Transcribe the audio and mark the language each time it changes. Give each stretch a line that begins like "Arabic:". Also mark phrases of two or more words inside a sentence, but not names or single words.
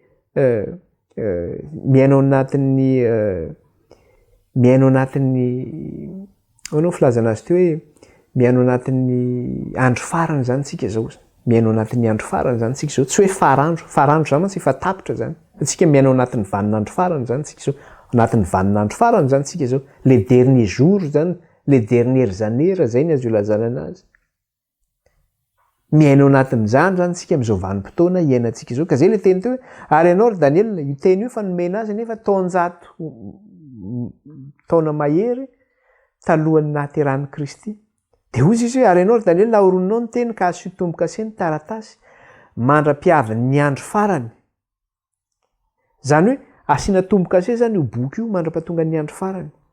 Malagasy: anao filazana azy ty hoe miainao anatin'ny andro farany zany tsika zao miainao anatin'ny andro farany zany tsika zao tsy hoe farandro zany mantsy efa tapitra zany tsika miainao anatin'ny vanin'andro farany zany tsika zao anatin'ny vanin'andro farany zany tsika zao
French: le dernier jour
Malagasy: zany
French: le dernières années
Malagasy: zay ny azo ilazana anazy miainao anatin'izany zany tsika amin'izao vanim-potoana iainantsika zao ka zay le teny teo ary ianao ry Daniel io teny io fa nomena azy nefa taonjato taona mahery talohan'ny nahaterahany Kristy dia ozy izy hoe ary ianao ry Daniel ahoroninao ny teny ka azo tombo-kase ny taratasy mandra-piavy ny andro farany zany hoe asiana tombo-kase zany io boky io mandra-pahatonga ny andro farany